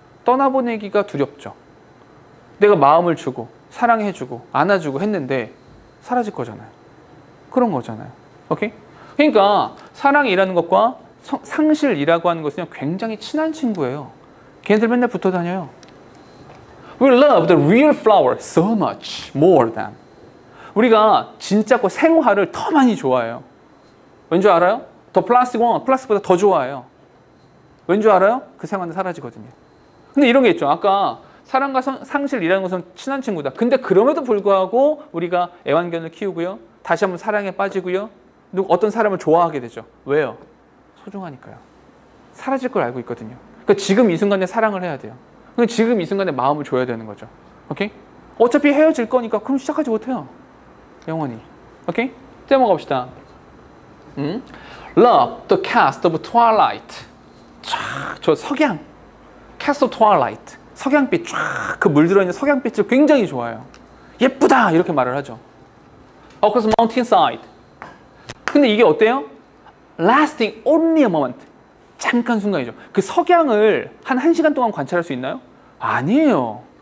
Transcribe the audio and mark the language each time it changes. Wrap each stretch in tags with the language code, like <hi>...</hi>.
<ko>떠나보내기가 두렵죠. 내가 마음을 주고 사랑해주고 안아주고 했는데 사라질 거잖아요. 그런 거잖아요. 오케이? 그러니까 사랑이라는 것과 상실이라고 하는 것은 굉장히 친한 친구예요. 걔네들 맨날 붙어 다녀요.</ko> <en>We love the real flower so much more than.</en> <ko>우리가 진짜 그 생화를 더 많이 좋아해요. 왠지 알아요? 더 플라스틱 원, 플라스틱보다 더 좋아해요. 왠지 알아요? 그 생화는 사라지거든요. 근데 이런 게 있죠. 아까 사랑과 상실이라는 것은 친한 친구다. 근데 그럼에도 불구하고 우리가 애완견을 키우고요. 다시 한번 사랑에 빠지고요. 어떤 사람을 좋아하게 되죠. 왜요? 소중하니까요. 사라질 걸 알고 있거든요. 그러니까 지금 이 순간에 사랑을 해야 돼요. 그러니까 지금 이 순간에 마음을 줘야 되는 거죠. 오케이? 어차피 헤어질 거니까 그럼 시작하지 못해요. 영원히. 오케이? 또 한번 갑시다.</ko> <en>Love the cast of twilight.</en> <ko>쫙, 저 석양.</ko> <en>cast of twilight.</en> <ko>석양빛 쫙 그 물 들어있는 석양빛을 굉장히 좋아해요. 예쁘다 이렇게 말을 하죠.</ko> <en>Across mountainside.</en> <ko>근데 이게 어때요?</ko> <en>Lasting only a moment.</en> <ko>잠깐 순간이죠. 그 석양을 한 1시간 동안 관찰할 수 있나요? 아니에요.</ko>